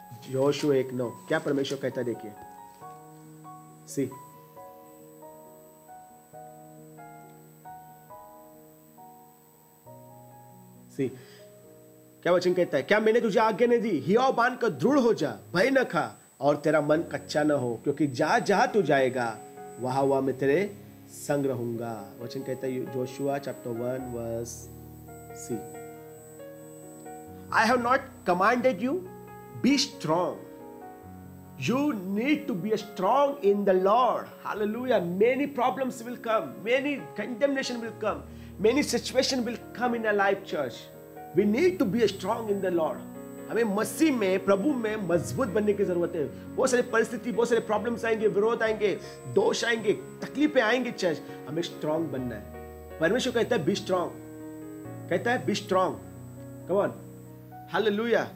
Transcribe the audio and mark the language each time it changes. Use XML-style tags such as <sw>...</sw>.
<hi>यहोशू 1:9 क्या परमेश्वर कहता है, देखिए। सी, क्या वचन कहता है, क्या मैंने तुझे आज्ञा नहीं दी, हियाव बांध कर दृढ़ हो जा, भय न खा और तेरा मन कच्चा न हो, क्योंकि जहां जहां तू जाएगा वहां मैं तेरे संग रहूंगा। वचन कहता है</hi> <en>Joshua chapter 1 verse see, I have not commanded you, be strong. You need to be strong in the Lord. Hallelujah. Many problems will come. Many condemnation will come. Many situations will come in our life, church. We need to be strong in the Lord.</en> <hi>हमें मसीह में, प्रभु में मजबूत बनने की जरूरत है। बहुत सारी परिस्थिति, बहुत सारे प्रॉब्लम्स आएंगे, विरोध आएंगे, दोष आएंगे, तकलीफें आएंगे, चर्च। हमें स्ट्रांग बनना है। परमेश्वर कहता है</hi> <en>be strong,</en> <hi>कहता है B strong.</hi> <en>come on,</en> <hi>hallelujah.</hi>